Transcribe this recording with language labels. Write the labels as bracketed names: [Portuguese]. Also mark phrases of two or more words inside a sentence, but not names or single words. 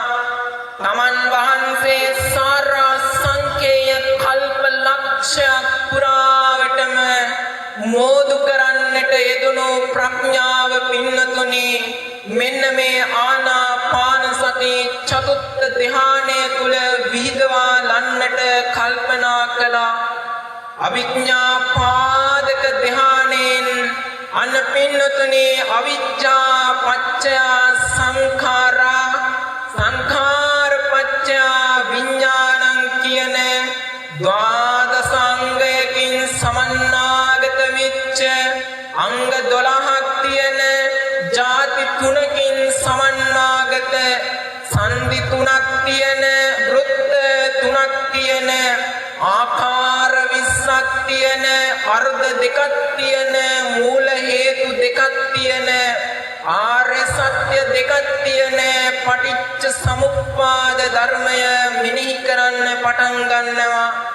[Sinhala] තමන් වහන්සේ සාරා සංකේය කල්ප ලක්ෂයක් පුරාවටම මෝදු කරන්නට යෙදුණු ප්‍රඥාව පින්නතුනි මෙන්න මේ ආනාපාන සති චතුත්ථ ධ්‍යානය තුල විහිදවා ලන්නට කල්පනා කළා. අවිඥා පාදක ධ්‍යානෙන් අන්න පින්නතුනි [Pali] අවිජ්ජා පච්චය සංඛාරා සංඛාර පච්චය විඥානං [Sinhala] කියන ද්වාදසාංගයකින් සමන්නාගත වෙච්ච අංග 12ක් තියෙන ಜಾති 3කින් සමන්නාගත සංදි 3ක් තියෙන වෘත්ත 3ක් තියෙන ආකාර 20ක් තියෙන අර්ධ 2ක් තියෙන මූල හේතු 2ක් තියෙන ආර්ය සත්‍ය 2ක් තියෙන පටිච්ච සමුප්පාද ධර්මය මෙනෙහි කරන්න පටන් ගන්නවා.